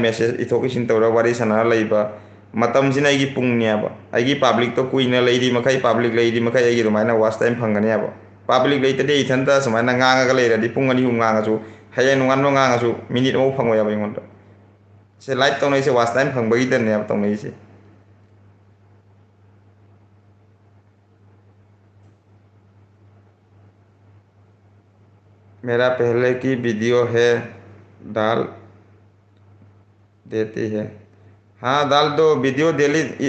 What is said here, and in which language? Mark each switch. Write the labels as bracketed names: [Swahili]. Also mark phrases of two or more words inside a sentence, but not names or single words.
[Manipuri] ꯃꯦꯁꯦꯖ ꯏꯊꯣꯛ ꯏꯁꯤꯟ ꯇꯧꯔꯒ ꯋꯥꯔꯤ ꯁꯥꯟꯅꯔ ꯂꯩꯕ ꯃꯇꯝꯁꯤꯅ ꯑꯩꯒꯤ ꯄꯨꯡꯅꯦꯕ꯫ ꯑꯩꯒꯤ ꯄꯥꯕ꯭ꯂꯤꯛꯇꯣ ꯀꯨꯏꯅ ꯂꯩꯔꯤ ꯃꯈꯩ, ꯄꯥꯕ꯭ꯂꯤꯛ ꯂꯩꯔꯤ ꯃꯈꯩ ꯑꯩꯒꯤ ꯑꯗꯨꯃꯥꯏꯅ [English] watch time [Manipuri] ꯐꯪꯒꯅꯦꯕ꯫ ꯄꯥꯕ꯭ꯂꯤꯛ ꯂꯩꯇꯗꯤ ꯏꯊꯟꯇ ꯁꯨꯃꯥꯏꯅ ꯉꯥꯡꯉꯒ ꯂꯩꯔꯗꯤ ꯄꯨꯡ ꯑꯅꯤ ꯑꯍꯨꯝ ꯉꯥꯡꯉꯁꯨ, ꯍꯌꯦꯡ ꯅꯣꯡꯉꯥꯟꯕ ꯉꯥꯡꯉꯁꯨ ꯃꯤꯅꯤꯠ ꯑꯃꯐꯥꯎ ꯐꯪꯉꯣꯏꯕ ꯑꯩꯉꯣꯟꯗ꯫ ꯁꯦ ꯂꯥꯏꯚ ꯇꯧꯅꯩꯁꯦ [English] watch time [Manipuri] ꯐꯪꯕꯒꯤꯗꯅꯦꯕ ꯇꯧꯅꯩꯁꯦ꯫ [Hindi] मेरा पहले की वीडियो है, डाल देती है। हाँ डाल दो वीडियो डेली।